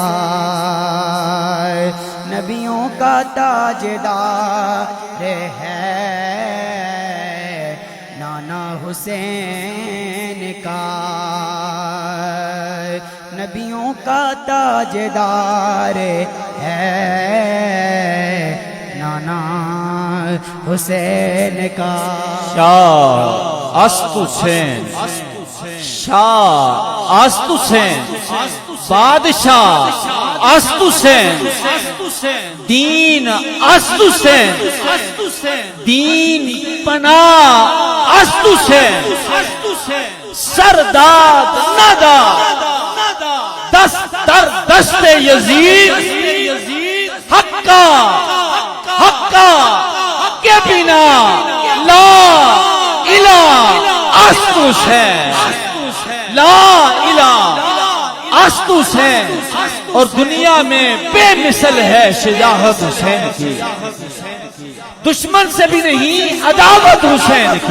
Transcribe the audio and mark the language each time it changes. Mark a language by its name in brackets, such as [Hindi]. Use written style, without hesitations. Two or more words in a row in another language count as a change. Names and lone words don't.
[Urdu] نبیوں کا تاجدار ہے نانا حسین کا، نبیوں کا تاجدار ہے نانا حسین کا۔ [Persian] شاہ است حسین، شاہ است حسین، بادشاہ است حسین، دین است حسین، دین پناہ است حسین، سرداد ندا دست در دست یزید، حقا حقا کے بنا لا الہ است حسین، لا الہ است حسین، [Urdu] اور دنیا میں بے مثل ہے شجاعت حسین کی، دشمن سے بھی نہیں عداوت حسین کی۔